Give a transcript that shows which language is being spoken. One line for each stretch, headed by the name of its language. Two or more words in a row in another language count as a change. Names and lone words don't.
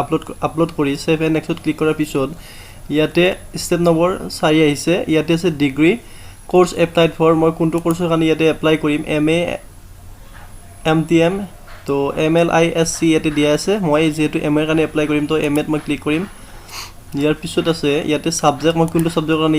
Assamese: আপলোড কৰি Save and nextত ক্লিক কৰাৰ পিছত ইয়াতে স্টেপ নম্বৰ 4 আহিছে ইয়াতে আছে
English: Degree course applied for
Assamese: মই কোনটো কোৰ্সৰ কাৰণে ইয়াতে এপ্লাই কৰিম MA MTM তো MLISC ইয়াতে দিয়া আছে মই যেহেতু MA ৰ কাৰণে এপ্লাই কৰিম তো MA ত মই ক্লিক কৰিম ইয়াৰ পিছত আছে ইয়াতে সাবজেক্ট মই কোনটো সাবজেক্টৰ কাৰণে